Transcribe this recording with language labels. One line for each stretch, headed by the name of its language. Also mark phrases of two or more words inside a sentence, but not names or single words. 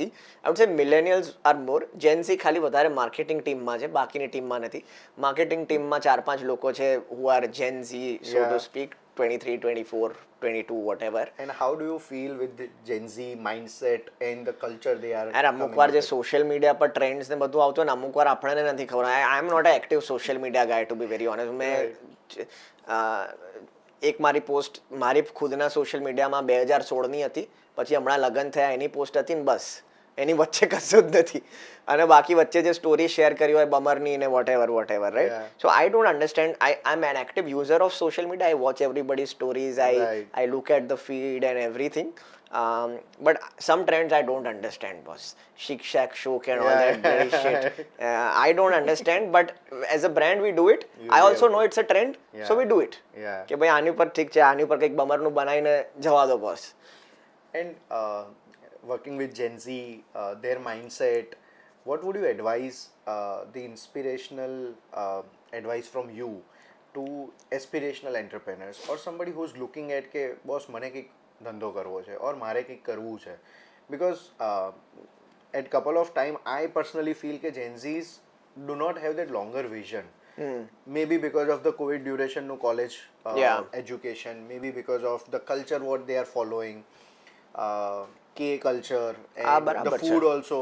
English: I would say millennials are more.
Gujarati: Gen Z ખાલી વધારે માર્કેટિંગ ટીમમાં છે, બાકીની ટીમમાં નથી. માર્કેટિંગ ટીમમાં 4-5 લોકો છે
English: who are Gen Z, so to speak, 23, 24, 22, whatever. And how do you feel with the Gen Z mindset and the culture they are?
Gujarati: And અમુકવાર જે
English: social media
Gujarati: પર ટ્રેન્ડ્સ ને બધું આવતું હોય ને, અમુકવાર આપણને નથી ખબર.
English: I am not an active social media guy, to be very honest.
Gujarati: મેં એક મારી પોસ્ટ મારી ખુદના
English: social media
Gujarati: 2016ની હતી, પછી હમણાં લગ્ન થયા એની પોસ્ટ હતી ને બસ, એની વચ્ચે કશું જ નથી. અને બાકી વચ્ચે જે સ્ટોરી શેર કરી હોય બમરની ને
English: whatever, right? So I don't understand. I'm an active user of social media. I watch everybody's stories. I look at the feed and everything. But some trends I don't understand, boss. Chic Shack Shook and all that dirty shit. I don't understand, but as a brand we do it. I also know it's a trend, so we do it.
Gujarati: કે ભાઈ આની ઉપર ઠીક છે, આની ઉપર કંઈક બમરનું બનાવીને જવા દો boss.
English: And working with Gen Z, their mindset, what would you advise, the inspirational advice from you to aspirational entrepreneurs or somebody who's looking at
Gujarati: કે boss મને કંઈક ધંધો કરવો છે
English: or
Gujarati: મારે કંઈક કરવું છે?
English: Because at couple of time I personally feel કે Gen Zs do not have that longer vision. Maybe because of the COVID duration no college education, maybe because of the culture what they are following, K culture and the food also.